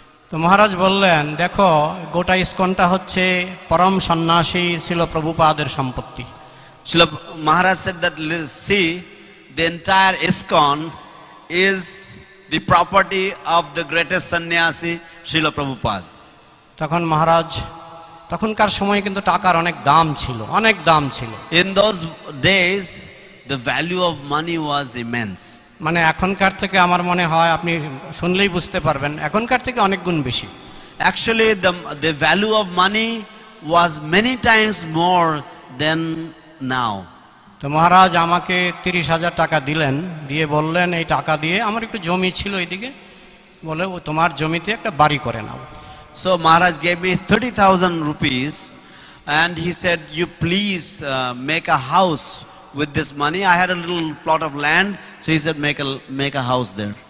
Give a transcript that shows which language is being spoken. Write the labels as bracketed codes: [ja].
[bn] তো মহারাজ বললেন, দেখো গোটা ইস্কনটা হচ্ছে পরম সন্ন্যাসী ছিল প্রভুপাদের সম্পত্তি। [en] Srila Maharaj said that, see, the entire ISKCON is the property of the greatest sannyasi, Srila Prabhupada. [bn] তখন মহারাজ, তখনকার সময়ে কিন্তু টাকার অনেক দাম ছিল, অনেক দাম ছিল। [en] In those days, the value of money was immense. [bn] মানে এখনকার থেকে আমার মনে হয়, আপনি শুনলেই বুঝতে পারবেন, এখনকার থেকে অনেক গুণ বেশি। [en] Actually, the value of money was many times more than now. [bn] তো মহারাজ আমাকে 30,000 টাকা দিলেন, দিয়ে বললেন এই টাকা দিয়ে, আমার একটু জমি ছিল এইদিকে, বলে ও তোমার জমিতে একটা বাড়ি করে নাও। [en] So Maharaj gave me 30,000 rupees and he said, you please make a house with this money. I had a little plot of land, so he said make a house there.